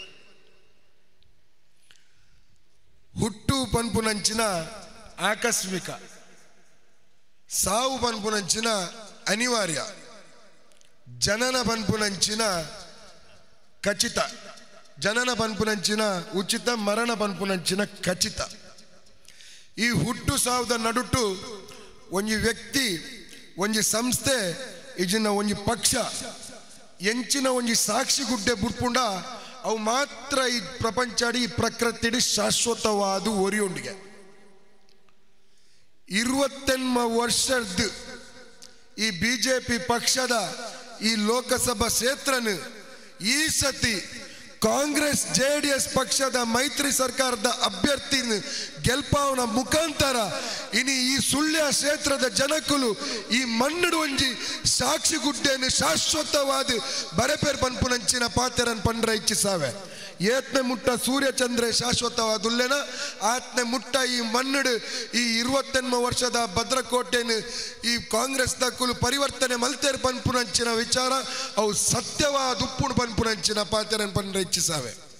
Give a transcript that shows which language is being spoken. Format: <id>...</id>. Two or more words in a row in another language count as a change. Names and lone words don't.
<tcy>ಹುಟ್ಟು ಪನ್ಪುನಂಚಿನ ಆಕಸ್ಮಿಕ, ಸಾವು ಪನ್ಪುನಂಚಿನ ಅನಿವಾರ್ಯ, ಜನನ ಪನ್ಪುನಂಚಿನ ಖಚಿತ, ಜನನ ಪನ್ಪುನಂಚಿನ ಉಚಿತ, ಮರಣ ಪನ್ಪುನಂಚಿನ ಖಚಿತ. ಈ ಹುಟ್ಟು ಸಾವುದ ನಡುಟು ಒಂಜಿ ವ್ಯಕ್ತಿ ಒಂಜಿ ಸಂಸ್ಥೆ ಇಜಿನ ಒಂಜಿ ಪಕ್ಷ ಎಂಚಿನ ಒಂಜಿ ಸಾಕ್ಷಿ ಗುಡ್ಡೆ ಬುಡ್ಪುಂಡ ಅವು ಮಾತ್ರ ಈ ಪ್ರಪಂಚಡಿ ಈ ಪ್ರಕೃತಿಡಿ ಶಾಶ್ವತವಾದ ಒರಿಯೊಂಡಿಗೆ 28 ವರ್ಷದ ಈ ಬಿಜೆಪಿ ಪಕ್ಷದ ಈ ಲೋಕಸಭಾ ಕ್ಷೇತ್ರನು ಈ ಸತಿ ಕಾಂಗ್ರೆಸ್ ಜೆಡಿಎಸ್ ಪಕ್ಷದ ಮೈತ್ರಿ ಸರ್ಕಾರದ ಅಭ್ಯರ್ಥಿ ಗೆಲ್ಪಾವನ ಮುಖಾಂತರ ಇನಿ ಈ ಸುಳ್ಯ ಕ್ಷೇತ್ರದ ಜನಕುಲು ಈ ಮಣ್ಣು ಒಂಜಿ ಸಾಕ್ಷಿ ಗುಡ್ಡೆಯನ್ನು ಶಾಶ್ವತವಾದ ಬರಪೇರ್ ಪನ್ಪುನಂಚಿನ ಪಾತೆರನ್ ಪಂಡ್ರ ಇಚ್ಛಿಸಾವೆ. ಏತ್ನೆ ಮುಟ್ಟ ಸೂರ್ಯಚಂದ್ರ ಶಾಶ್ವತವಾದುಲ್ಲೆನ ಆತ್ನೆ ಮುಟ್ಟ ಈ ಮಣ್ಣು ಈ 28 ವರ್ಷದ ಭದ್ರಕೋಟೆನು ಈ ಕಾಂಗ್ರೆಸ್ ದಕ್ಕುಲು ಪರಿವರ್ತನೆ ಮಲ್ತೇರ್ ಪನ್ಪುನಂಚಿನ ವಿಚಾರ ಅವು ಸತ್ಯವಾದ ಉಪ್ಪುಣು ಪನ್ಪುನಂಚಿನ ಪಾತೆರನ್ ಪಂಡ್ರ ಇಚ್ಛಿಸಾವೆ.</tcy>